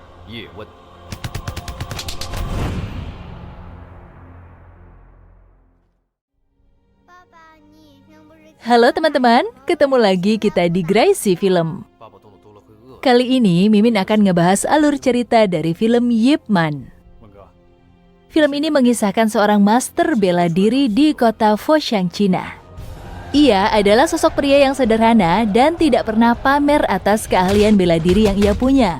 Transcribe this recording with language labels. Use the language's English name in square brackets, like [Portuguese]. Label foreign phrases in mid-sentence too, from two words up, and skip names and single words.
[Chinese] 叶问。 [Indonesian] Halo teman-teman, ketemu lagi kita di Gracie Film. [Chinese] 爸爸动得多了会饿。 [Indonesian] Kali ini Mimin akan ngebahas alur cerita dari film Ip Man. [Chinese] 文哥， [Indonesian] Film ini mengisahkan seorang master bela diri di kota Foshan, Cina. Ia adalah sosok pria yang sederhana dan tidak pernah pamer atas keahlian bela diri yang ia punya.